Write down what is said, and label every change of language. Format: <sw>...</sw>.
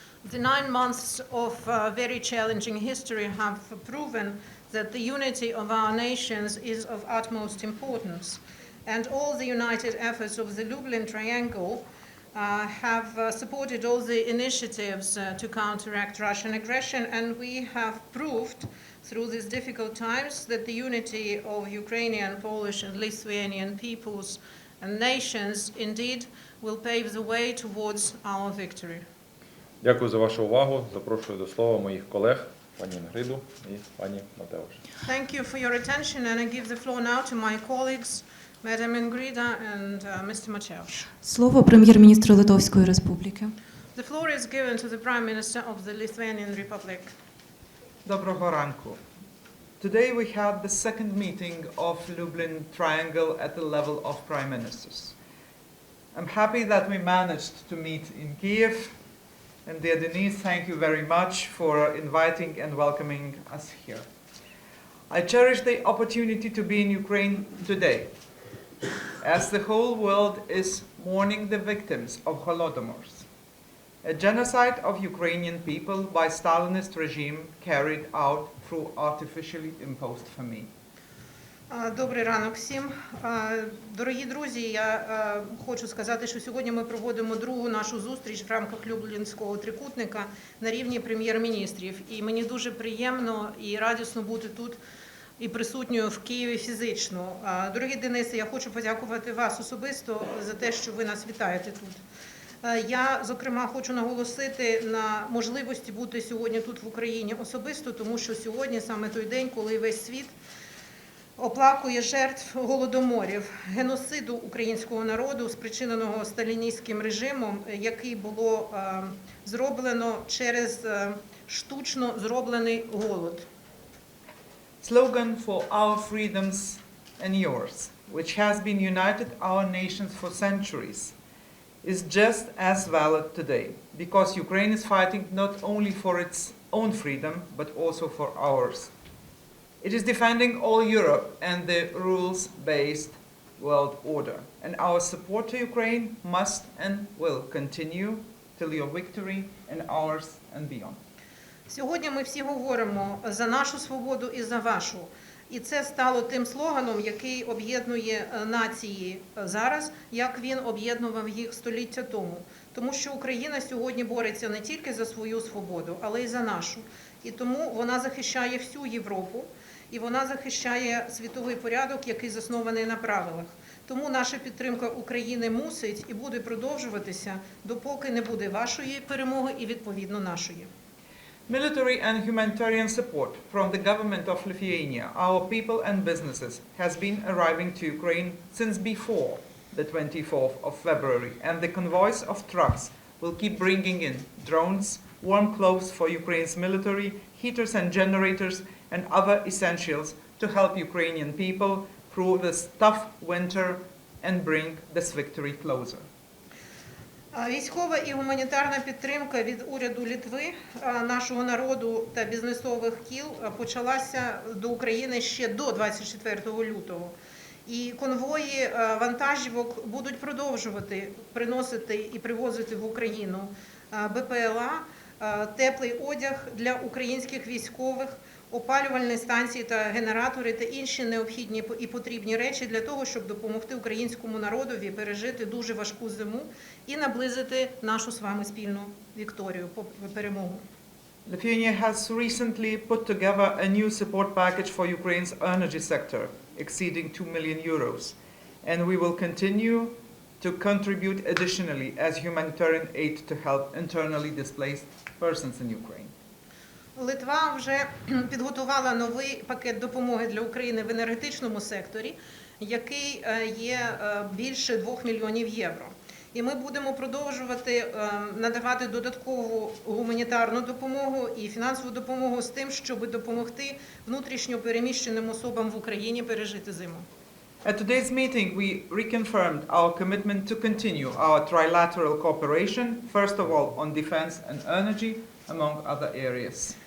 <en>The 9 months of very challenging history have proven that the unity of our nations is of utmost importance. And all the united efforts of the Lublin Triangle have supported all the initiatives to counteract Russian aggression, and we have proved through these difficult times that the unity of Ukrainian, Polish and Lithuanian peoples and nations indeed will pave the way towards our victory.</en> <uk>Дякую за вашу увагу. Запрошую до слова моїх колег, пані Інгриду і пані Матеуш.</uk> <en>Thank you for your attention, and I give the floor now to my colleagues, Madam Ingrida and Mr. Mateusz.</en> <uk>Слово прем'єр-міністру Литовської Республіки.</uk> <en>The floor is given to the Prime Minister of the Lithuanian Republic.</en> <uk>Доброго ранку.</uk> <en>Today we had the second meeting of Lublin Triangle at the level of Prime Ministers. I'm happy that we managed to meet in Kiev, and dear Denise, thank you very much for inviting and welcoming us here. I cherish the opportunity to be in Ukraine today, as the whole world is mourning the victims of Holodomor, a genocide of Ukrainian people by Stalinist regime carried out through artificially imposed famine.</en> <uk>Добрий ранок всім. Дорогі друзі, я хочу сказати, що сьогодні ми проводимо другу нашу зустріч в рамках Люблінського трикутника на рівні прем'єр-міністрів. І мені дуже приємно і радісно бути тут і присутньою в Києві фізично. Дорогі Денисе, я хочу подякувати вас особисто за те, що ви нас вітаєте тут. Я, зокрема, хочу наголосити на можливості бути сьогодні тут в Україні особисто, тому що сьогодні саме той день, коли весь світ оплакує жертв голодоморів, геноциду українського народу, спричиненого сталіністським режимом, який було зроблено через штучно зроблений голод.</uk> <en>Slogan for our freedoms and yours, which has been united our nations for centuries, is just as valid today, because Ukraine is fighting not only for its own freedom, but also for ours. It is defending all Europe and the rules-based world order, and our support to Ukraine must and will continue till your victory and ours and beyond.</en> <uk>Сьогодні ми всі говоримо за нашу свободу і за вашу. І це стало тим слоганом, який об'єднує нації зараз, як він об'єднував їх століття тому. Тому що Україна сьогодні бореться не тільки за свою свободу, але й за нашу. І тому вона захищає всю Європу, і вона захищає світовий порядок, який заснований на правилах. Тому наша підтримка України мусить і буде продовжуватися, допоки не буде вашої перемоги і, відповідно, нашої.</uk> <en>Military and humanitarian support from the government of Lithuania, our people and businesses, has been arriving to Ukraine since before the 24th of February, and the convoys of trucks will keep bringing in drones, warm clothes for Ukraine's military, heaters and generators, and other essentials to help Ukrainian people through this tough winter and bring this victory closer.</en> <uk>Військова і гуманітарна підтримка від уряду Литви, нашого народу та бізнесових кіл почалася до України ще до 24 лютого. І конвої вантажівок будуть продовжувати приносити і привозити в Україну БПЛА, теплий одяг для українських військових, опалювальні станції та генератори та інші необхідні і потрібні речі для того, щоб допомогти українському народові пережити дуже важку зиму і наблизити нашу з вами спільну вікторію, перемогу.</uk> <en>Lithuania has recently put together a new support package for Ukraine's energy sector, exceeding 2 million euros, and we will continue to contribute additionally as humanitarian aid to help internally displaced persons in Ukraine.</en> <uk>Литва вже підготувала новий пакет допомоги для України в енергетичному секторі, який є більше 2 мільйонів євро. І ми будемо продовжувати надавати додаткову гуманітарну допомогу і фінансову допомогу з тим, щоб допомогти внутрішньо переміщеним особам в Україні пережити зиму.</uk> <en>At today's meeting, we reconfirmed our commitment to continue our trilateral cooperation, first of all on defense and energy, among other areas.</en>